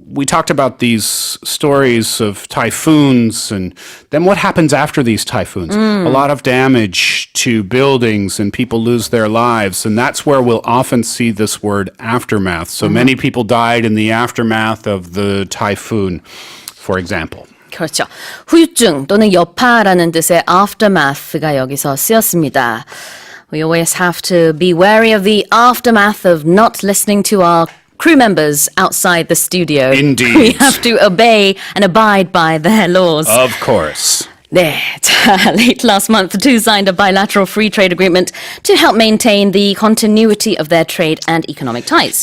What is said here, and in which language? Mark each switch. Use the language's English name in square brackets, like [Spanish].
[English] We talked about these stories of typhoons, and then what happens after these typhoons? A lot of damage to buildings, and people lose their lives, and that's where we'll often see this word aftermath. So many people died in the aftermath of the typhoon, for example. [Korean] 그렇죠. 후유증 또는 여파라는 뜻의 aftermath가 여기서 쓰였습니다. [English] We always have to be wary of the aftermath of not listening to our crew members outside the studio. Indeed. We have to obey and abide by their laws. Of course. [Korean] 네, 자, [English] late last month, the two signed a bilateral free trade agreement to help maintain the continuity of their trade and economic ties.